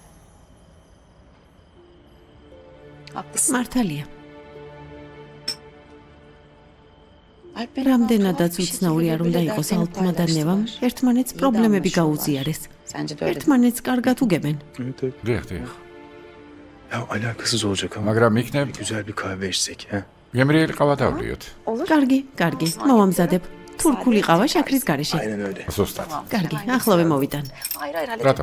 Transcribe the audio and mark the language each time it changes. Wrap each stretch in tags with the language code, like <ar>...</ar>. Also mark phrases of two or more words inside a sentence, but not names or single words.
<ka>მართალია. რამდენადაც უცნაური არ უნდა იყოს ალფმა და ნევამ, ერთმანეთს პრობლემები გაუზიარეს. ერთმანეთს კარგად უგებენ. დიახ.</ka> <tr>Ya alakasız olacak ama</tr> <ka>მაგრამ იქნებ</ka> <tr>güzel bir kahve içsek, ha?</tr> <ka>გემრიელი ყავა დავლიოთ. კარგი, მოვამზადებ. თურქული ყავა შაქრის გარეშე.</ka> <tr>Aynen öyle.</tr> <ka>ზუსტად. კარგი, ახლავე მოვიდან. რატომ?</ka>